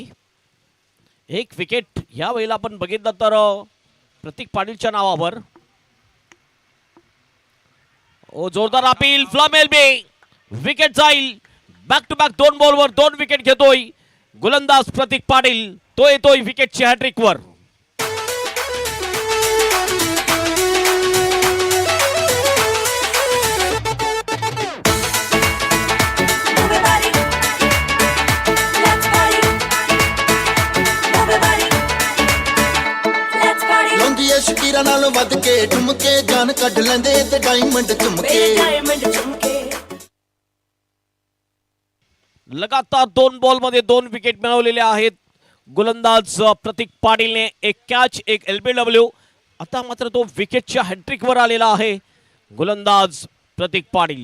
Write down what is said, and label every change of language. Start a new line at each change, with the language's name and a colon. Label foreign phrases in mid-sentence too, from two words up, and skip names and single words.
Marathi: एक विकेट ह्या वेळेला आपण बघितलं तर प्रतीक पाटीलच्या नावावर. ओ जोरदार अपील, फ्लमेल बे विकेट जाईल.
English: back to back
Marathi: 2 बॉलवर 2 विकेट घेतोय गोलंदाज प्रतीक पाटील. तो येतोय विकेटच्या हॅट्रिक वर.
English: Move your body, let's party. Move your body, let's party.
Punjabi: ਲੌਂਦੀਆਂ ਸ਼ਕੀਰਾਂ ਨਾਲੋਂ ਵੱਧ ਕੇ ਠੁਮਕੇ, ਜਾਨ ਕੱਢ ਲੈਂਦੇ ਤੇ ਡਾਇਮੰਡ ਚੁੰਮਕੇ.
English: Baby diamond chumke.
Marathi: लगातार 2 बॉलमध्ये 2 विकेट मिळवलेले आहेत गोलंदाज प्रतीक पाटीलने. एक कॅच, एक LBW. आता मात्र तो विकेटच्या हॅट्रिक वर आलेला आहे गोलंदाज प्रतीक पाटील.